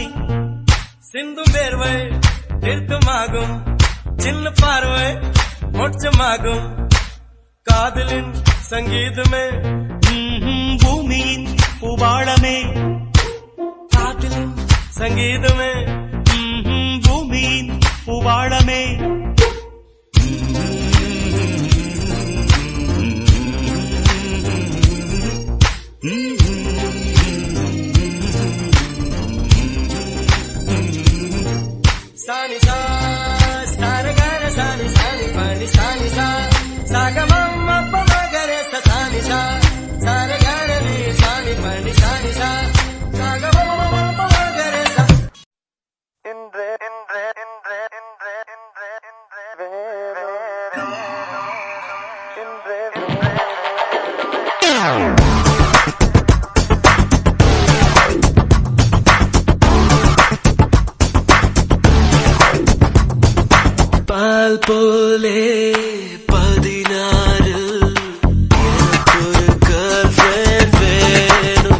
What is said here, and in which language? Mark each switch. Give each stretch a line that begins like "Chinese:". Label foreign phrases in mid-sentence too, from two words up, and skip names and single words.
Tamil: சிந்தும் வேர்வை நிறுத்தமாகும், சின்ன பார்வை மோட்சமாகும். காதலின் சங்கீதமே பூமியின் பூபாளமே. காதலின் சங்கீதமே பூமியின் பூபாளமே. Sani sa, sani gana sani sani pani sani sa, saga mamma pama gare sa sani sa, sani gana ni sani pani sani sa, saga mamma pama gare sa. Indre indre indre indre indre indre indre indre. பால் போலே 16 ஒரு
English: girl friend
Tamil: வேணும்.